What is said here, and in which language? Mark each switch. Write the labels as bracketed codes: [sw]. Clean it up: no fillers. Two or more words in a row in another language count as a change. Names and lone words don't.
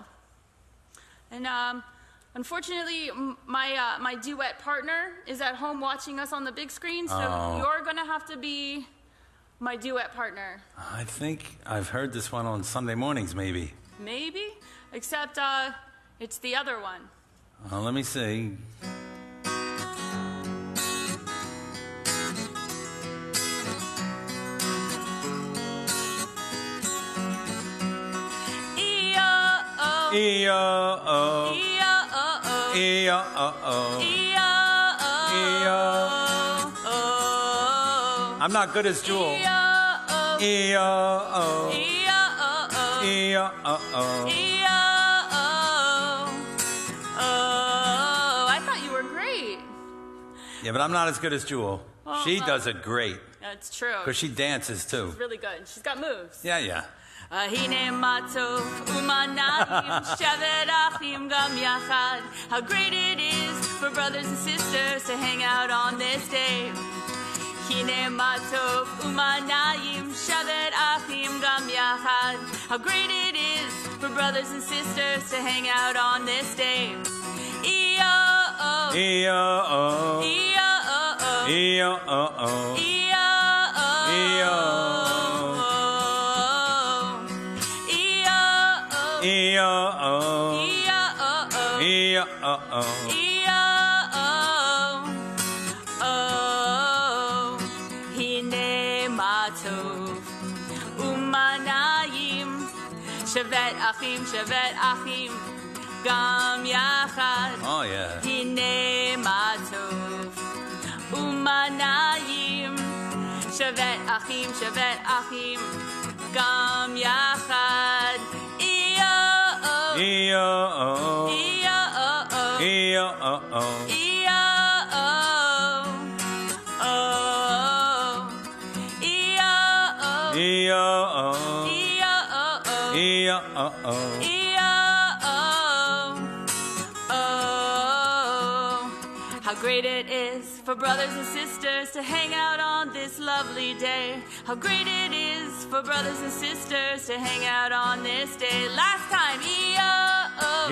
[en] And unfortunately, my duet partner is at home watching us on the big screen, so you're going to have to be my duet partner. I think I've heard this one on Sunday mornings, maybe. Maybe, except it's the other one. Let me see. E-O-O. E-O-O. E-O-O. E-O-O. I'm not good as Jewel. E-O-O. E-O-O. E-O-O. E-O-O. E-O-O. Oh, I thought you were great. Yeah, but I'm not as good as Jewel. Well, She does it great. That's true. Because she dances, too. She's really good. She's got moves. Yeah. [he] הנה מה טוב ומה נעים שבת אחים גם יחד. [en] How great it is for brothers and sisters to hang out on this day. [he] הנה מה טוב ומה נעים שבת אחים גם יחד. [en] How great it is for brothers and sisters to hang out on this day. E-O-O. E-O-O. E-O-O. E-O-O. E-O-O. E-O-O. E-O-O. E-O-O. E-O-O. E-O-O. [he] הנה מה טוב ומה נעים שבת אחים גם יחד. [en] Oh, yeah. [he] הנה מה טוב ומה נעים שבת אחים גם יחד. E-O-O. E-O-O. E-O-O. E-O-O. E-O-O. E-O-O. E-O-O. E-O-O. E-O-O. [en] How great it is for brothers and sisters to hang out on this lovely day. How great it is for brothers and sisters to hang out on this day. Last time, E-O-O.